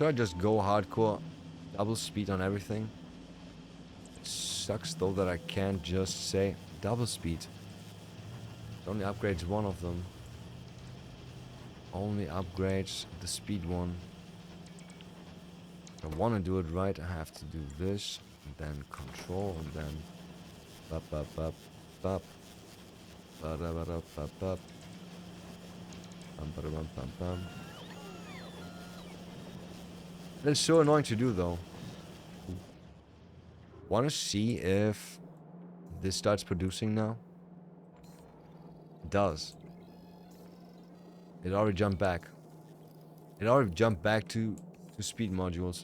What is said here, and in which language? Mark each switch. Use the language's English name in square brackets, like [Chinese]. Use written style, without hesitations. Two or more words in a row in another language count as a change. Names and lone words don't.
[English] Should I just go hardcore double speed on everything? It sucks though that I can't just say double speed. It only upgrades one of them. Only upgrades the speed one. If I want to do it right, I have to do this, and then control, and then bop bop bop bop, ba da ba da bop bop, bum ba da bum bum bum. That's so annoying to do though. Want to see if this starts producing now? It does. It already jumped back. It already jumped back to speed modules.